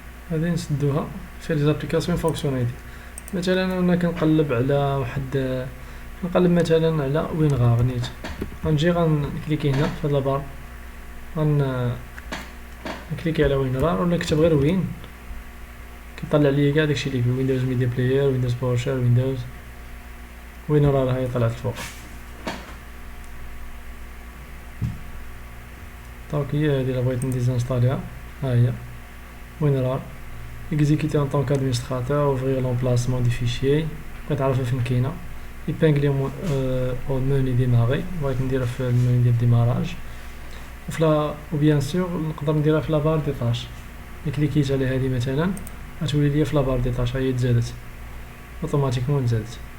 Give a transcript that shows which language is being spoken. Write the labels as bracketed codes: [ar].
[ar] هادي نسدوها في لي زابليكاسيون فونكسيوناليتي. مثلا انا كنقلب على واحد، نقلب مثلا على وينغار نيت، غنجي غنكليكي هنا في هاد لابار، نكليكي على وينغار ولا نكتب غير وين، كيطلع لي كاع داكشي اللي فيه ويندوز ميديا بلاير، ويندوز باورشيل، ويندوز وينغار. هاهي طلعت الفوق. دونك هي هادي الا بغيت نديزانستاليها، ها هي وينغار. [fr] exécuter en tant qu'administrateur, ouvrir l'emplacement des fichiers، [ar] بغيت نعرف فين كاينه. [fr] épingler au menu démarrer، [ar] بغيت نديرها في المنيو ديال الديماراج. وفلا وبيان سور نقدر نديرها في لابار دي طاش. كليكيت على هذه مثلا غتولي ليا في لابار دي طاش، هي تزادت اوتوماتيكمون تزادت.